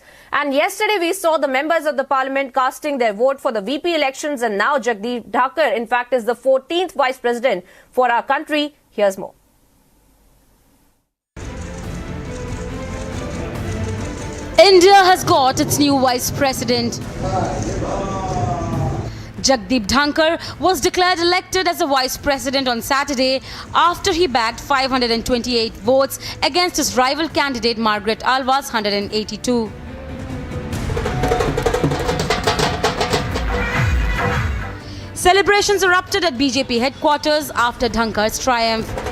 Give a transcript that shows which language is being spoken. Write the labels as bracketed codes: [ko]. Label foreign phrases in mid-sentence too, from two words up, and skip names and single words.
[en] And yesterday, we saw the members of the parliament casting their vote for the VP elections. And now Jagdeep Dhankhar, in fact, is the 14th vice president for our country. Here's more. India has got its new vice president. Jagdeep Dhankhar was declared elected as a vice president on Saturday after he bagged 528 votes against his rival candidate Margaret Alva's 182. Celebrations erupted at BJP headquarters after Dhankhar's triumph.